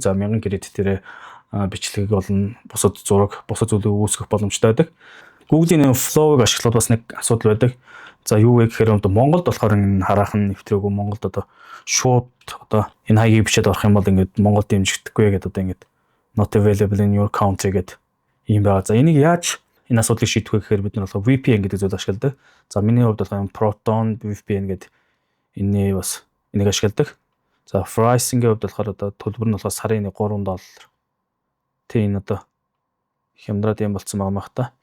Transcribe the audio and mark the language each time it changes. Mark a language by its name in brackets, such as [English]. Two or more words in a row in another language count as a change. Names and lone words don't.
[Mongolian] За 1000 кредитээр бичлэгийг болон бусад зураг, бусад зүйлийг үүсгэх боломжтой байдаг. Google-ийн Flow-ыг ашиглаад бас нэг асуудал байдаг. За юу вэ гэхээр одоо Монголд болохоор энэ хараахан нэвтрээгүй Монголд одоо шууд одоо энэ хаягийг бичээд орох юм бол ингээд Монгол дэмжигдэхгүй гэдэг одоо ингээд [English] not available in your country [Mongolian] гэдэг юм байна. За энийг яаж энэ асуудлыг шийдэх вэ гэхээр бид нар болохоор VPN гэдэг зүйл ашигладаг. За миний хувьд болохоор Proton VPN гэдэг энийг ашигладаг. За pricing-ийн хувьд болохоор одоо төлбөр нь болохоор сарын $3. Тэ энэ одоо хямдраад юм болцсон байгаа мах та.